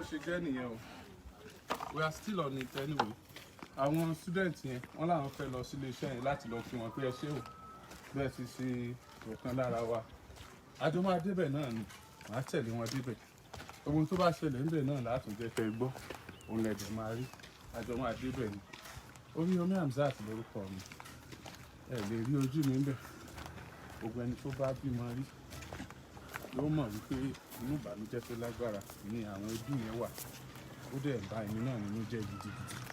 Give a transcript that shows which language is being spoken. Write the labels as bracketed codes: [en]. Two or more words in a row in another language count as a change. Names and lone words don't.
[yo] ṣe jẹ́ nìyẹn o [en] we are still on it anyway [yo] àwọn student yẹn wọ́n làwọn fẹ́ lọ sílé iṣẹ́ yẹn láti lọ kí wọn pé ẹ ṣé o bẹ́ẹ̀ ti ṣe ọ̀kan lára wa àjọ máa débẹ̀ náà ni màá tẹ̀lé wọn débẹ̀ ohun tó bá ṣẹlẹ̀ níbẹ̀ náà látún jẹ́ kẹ́ gbọ́ òun lẹ̀dẹ̀ máa rí àjọ máa débẹ̀ ni Oríyọmí Hamzat lórúkọ mi ẹ lè rí ojú mi níbẹ̀ gbogbo ẹni tó bá bímọ rí ló mọ̀ wípé inú ìbànújẹ́ tó lágbára ni àwọn ẹbí yẹn wà ó dẹ̀ bá èmi náà nínú jẹ́ gidigidi.